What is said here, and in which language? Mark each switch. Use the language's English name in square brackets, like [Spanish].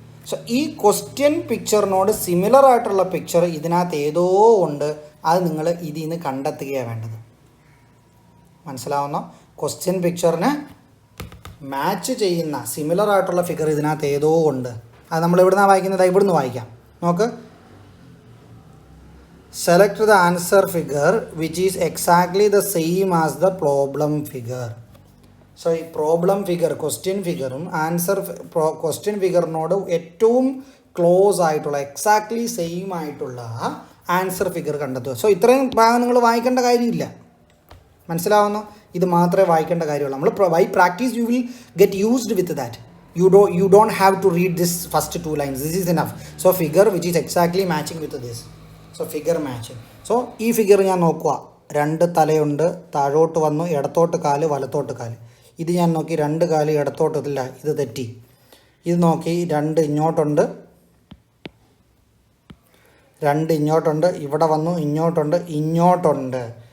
[Malayalam] So ഈ question പിക്ചറിനോട് similar ആയിട്ടുള്ള picture ഇതിനകത്ത് ഏതോ ഉണ്ട്, അത് നിങ്ങൾ ഇതിൽ നിന്ന് കണ്ടെത്തുകയാണ് വേണ്ടത്. മനസ്സിലാവുന്നോ? ക്വസ്റ്റ്യൻ പിക്ചറിന് മാച്ച് ചെയ്യുന്ന സിമിലർ ആയിട്ടുള്ള ഫിഗർ ഇതിനകത്ത് ഏതോ ഉണ്ട്. അത് നമ്മൾ എവിടുന്നാണ് വായിക്കുന്നത്? ഇവിടുന്ന് വായിക്കാം. നോക്ക്. [English] Select the answer figure which is exactly the same as the problem figure. [Malayalam] So ഈ problem figure, question ഫിഗറും answer question ഫിഗറിനോട് ഏറ്റവും ക്ലോസ് ആയിട്ടുള്ള, എക്സാക്ട്ലി സെയിം ആയിട്ടുള്ള ആൻസർ ഫിഗർ കണ്ടെത്തുക. സോ ഇത്രയും ഭാഗം നിങ്ങൾ വായിക്കേണ്ട കാര്യമില്ല. മനസ്സിലാവുന്നു? ഇത് മാത്രമേ വായിക്കേണ്ട കാര്യമുള്ളൂ. [English] നമ്മൾ by practice you will get used with that. You don't have to read this first 2 lines. This is enough. So figure which is exactly matching with this. So figure matching. [Malayalam] So ഈ figure ഞാൻ നോക്കുക, 2 തലയുണ്ട്, താഴോട്ട് വന്നു, ഇടത്തോട്ട് കാല്, വലത്തോട്ട് കാല്. ഇത് ഞാൻ നോക്കി, 2 കാല് ഇടത്തോട്ടില്ല, ഇത് തെറ്റി. ഇത് നോക്കി, 2 ഇങ്ങോട്ടുണ്ട്, 2 ഇങ്ങോട്ടുണ്ട്, ഇവിടെ വന്നു, ഇങ്ങോട്ടുണ്ട്.